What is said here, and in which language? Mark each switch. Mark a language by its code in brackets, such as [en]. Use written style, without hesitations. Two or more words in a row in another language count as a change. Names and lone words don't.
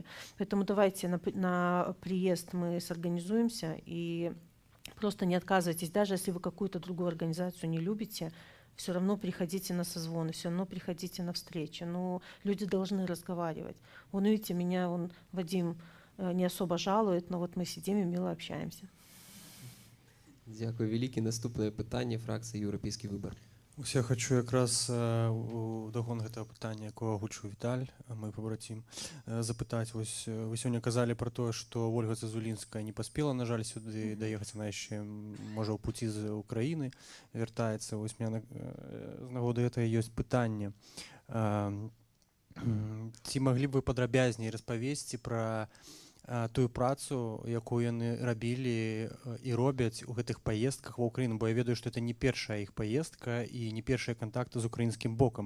[ru] Поэтому давайте на приезд мы сорганизуемся и просто не отказывайтесь, даже если вы какую-то другую организацию не любите, все равно приходите на созвоны, все равно приходите на встречи. Но люди должны разговаривать. Вон видите, меня Вадим не особо жалует, но вот мы сидим и мило общаемся. [uk] Дякую велике. Наступне питання, фракція «Європейський вибір». Ось я хочу якраз у догон [be] гэтага пытання, якое агучыў Віталь, мой пабрацім, запытаць. Вось вы сёння казалі пра тое, што Ольга Зазулінская не паспела, на жаль, сюды даехаць, она яшчэ, можа, ў пуці з Украіны вяртаецца. Вось [ru] у меня [be] з нагоды гэтага ёсць пытанне. Ці маглі б вы падрабязней распавесці пра тую працу, якую яны рабілі і робяць у гэтых паездках ва Ўкраіну, бо я ведаю, што это не першая іх паездка і не першыя кантакты з украінскім бокам.